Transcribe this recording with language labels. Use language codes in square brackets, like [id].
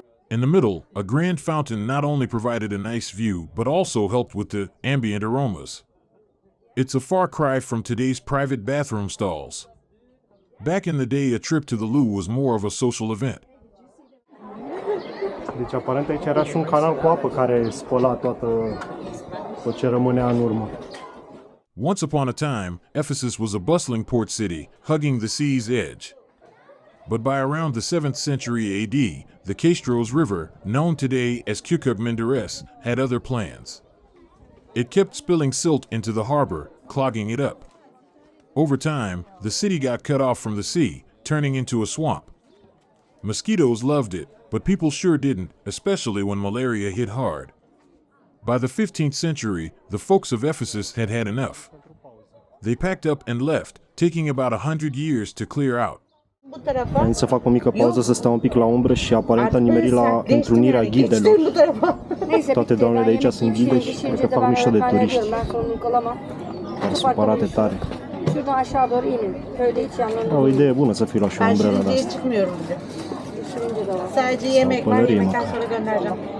[en] In the middle, a grand fountain not only provided a nice view, but also helped with the ambient aromas. It's a far cry from today's private bathroom stalls. Back in the day, a trip to the loo was more of a social event. [ro] Deci aparent aici era și un canal cu apă care spăla tot ce rămânea în urmă. [en] Once upon a time, Ephesus was a bustling port city, hugging the sea's edge. But by around the 7th century AD, the Kastros River, known today as Kukuk Menderes, had other plans. It kept spilling silt into the harbor, clogging it up. Over time, the city got cut off from the sea, turning into a swamp. Mosquitoes loved it, but people sure didn't, especially when malaria hit hard. By the 15th century, the folks of Ephesus had had enough. They packed up and left, taking about 100 years to clear out. [ro] Am zis să fac o mică pauză, să stau un pic la umbră și aparent am nimerit la întrunirea ghidelor. Toate doamnele de aici sunt ghide și cred că fac mișto de turiști. Care supărate tare. O idee bună să fii la și o umbrelă de asta. [tr] Sadece yemek var, yemekten sonra göndereceğim.